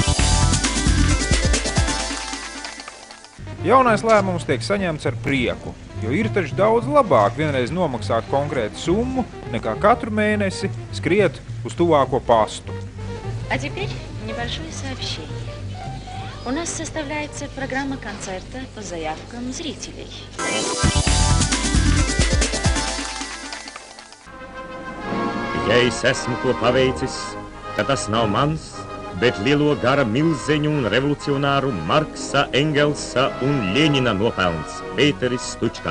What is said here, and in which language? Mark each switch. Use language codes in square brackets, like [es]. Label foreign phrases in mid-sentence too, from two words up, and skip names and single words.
[lv] Jaunais lēmums tiek saņemts ar prieku. jo ir taču daudz labāk vienreiz nomaksāt konkrētu summu, nekā katru mēnesi skriet uz tuvāko pastu. [ru] А теперь небольшое сообщение. У нас составляется программа концерта по заявкам зрителей. [lv] Ja es esmu ko paveicis, tad tas nav mans, bet lielo gara milzeņu un revolucionāru Marksa, Engelsa un Ļeņina nopelns Pēteris Stučka.